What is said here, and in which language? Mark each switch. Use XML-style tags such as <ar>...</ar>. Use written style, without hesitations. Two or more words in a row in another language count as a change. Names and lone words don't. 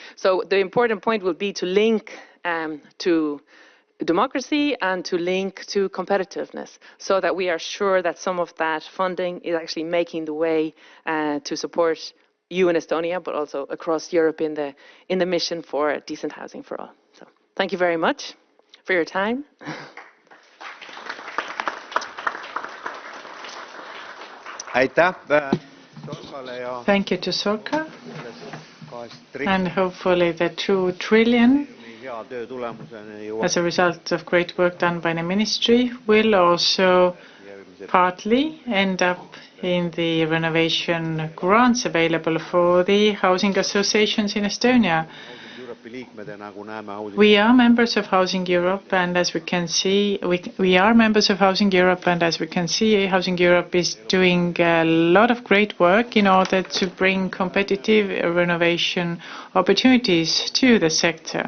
<en>So the important point will be to link to democracy and to link to competitiveness, so that we are sure that some of that funding is actually making the way to support you in Estonia, but also across Europe in the mission for decent housing for all. So thank you very much for your time.</en> <et>aitäh Sorkale ja</et> <en>Thank you to Sorka,</en> <et>sellest 2</et> <en>and hopefully the 2 trillion,</en> <et>hea töö tulemusena</et> <en>as a result of great work done by the ministry, will also partly end up in the renovation grants available for the housing associations in Estonia. We are members of Housing Europe, and as we can see, Housing Europe is doing a lot of great work in order to bring competitive renovation opportunities to the sector.</en>